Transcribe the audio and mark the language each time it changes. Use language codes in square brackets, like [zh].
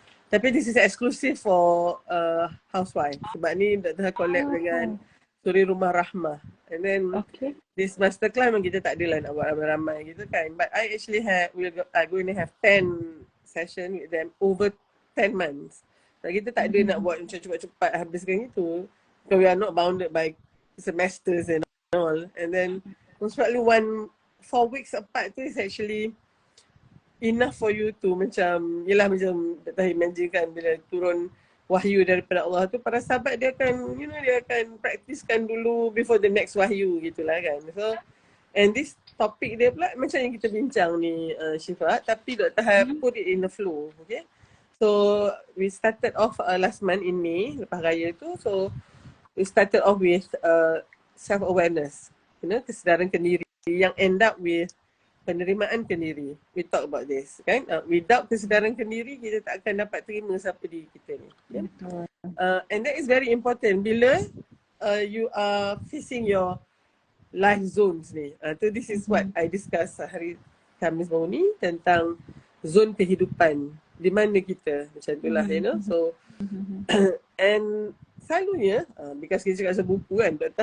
[ms] Tapi [en] this is exclusive for housewife, [ms] sebab ni Data collab dengan [en] Suri Rumah Rahmah. And then this [ms] masterclass memang kita tak ada lah nak buat ramai-ramai gitu kan. [en] But I actually I'm going to have 10 session with them over 10 months. [ms] So kita tak ada nak buat macam cepat-cepat habiskan itu. [en] Because we are not bounded by semesters and all. And then most probably 4 weeks apart tu is actually enough for you to [ms] macam, yelah macam tak imagine kan bila turun wahyu daripada Allah tu, para sahabat dia akan, you know, dia akan praktiskan dulu [en] before the next [ms] wahyu gitulah kan. [en] So, and this topic [ms] dia pula macam yang kita bincang ni, Syiffa, tapi Dr. [en] Har put it in the flow, okay. So, we started off last month in May, [ms] lepas raya tu. [en] So, we started off with self-awareness, you know, [ms] kesedaran kendiri, yang [en] end up with [ms] penerimaan kendiri. [en] We talk about this kan. [ms] Without kesedaran kendiri, kita tak akan dapat terima siapa diri kita ni. Yeah? [en] And that is very important bila you are facing your life zones ni. So this is what I discuss [ms] hari Khamis baru ni, tentang zon kehidupan di mana kita, macam itulah, you know. So and selalunya because kita cakap pasal buku kan, Dr.